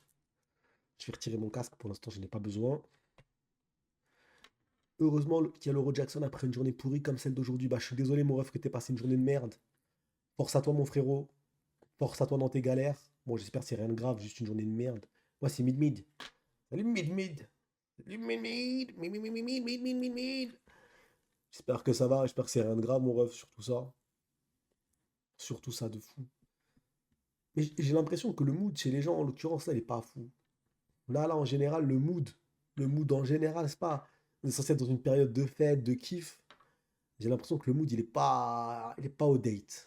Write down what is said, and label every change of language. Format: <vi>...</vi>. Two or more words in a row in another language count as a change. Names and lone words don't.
<fr>Je vais retirer mon casque, pour l'instant je n'ai pas besoin. Heureusement qu'il y a l'Euro Jackson après une journée pourrie comme celle d'aujourd'hui. Bah je suis désolé mon ref que t'aies passé une journée de merde. Force à toi mon frérot. Force à toi dans tes galères. Bon j'espère que c'est rien de grave, juste une journée de merde. Moi c'est mid-mid. Salut mid-mid. Salut mid-mid. Mid-mid. J'espère que ça va, j'espère que c'est rien de grave, mon ref, sur tout ça. Surtout ça de fou. Mais j'ai l'impression que le mood chez les gens, en l'occurrence, là, il est pas fou. Là, en général, le mood en général, c'est pas. On est censé être dans une période de fête, de kiff. J'ai l'impression que le mood, il est pas au date.</fr>